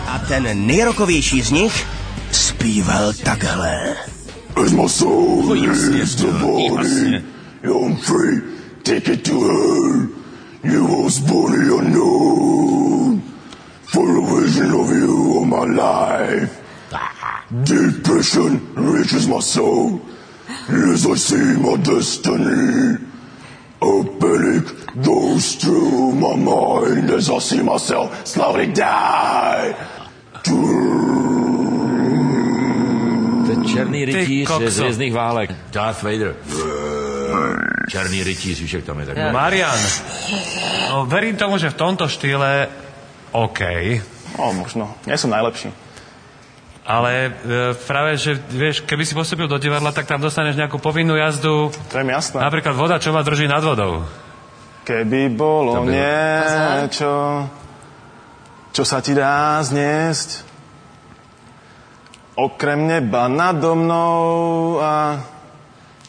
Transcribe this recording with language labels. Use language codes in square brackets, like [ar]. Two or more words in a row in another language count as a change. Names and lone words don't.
[cs] Ten nejrokovější z nich zpíval takhle. [en] As my soul leaves the body, I'm free, take it to hell. You was born unknown, full of vision of you all my life. Depression reaches my soul, as I see my destiny. A panic goes through my mind as I see myself slowly die. [cs] Černý rytíř z Hvězdných válek. Darth Vader. Černý rytíř, víš, jak tam je tak. Marian, [sk] no verím tomu, že v tomto štýle OK. No, možno. Nie som najlepší. Ale práve, že vieš, keby si postúpil do divadla, tak tam dostaneš nejakú povinnú jazdu. To je mi jasné. Napríklad voda, čo ma drží nad vodou. Keby bolo niečo, čo sa ti dá zniesť, okrem neba nado mnou a miliónov hviezd.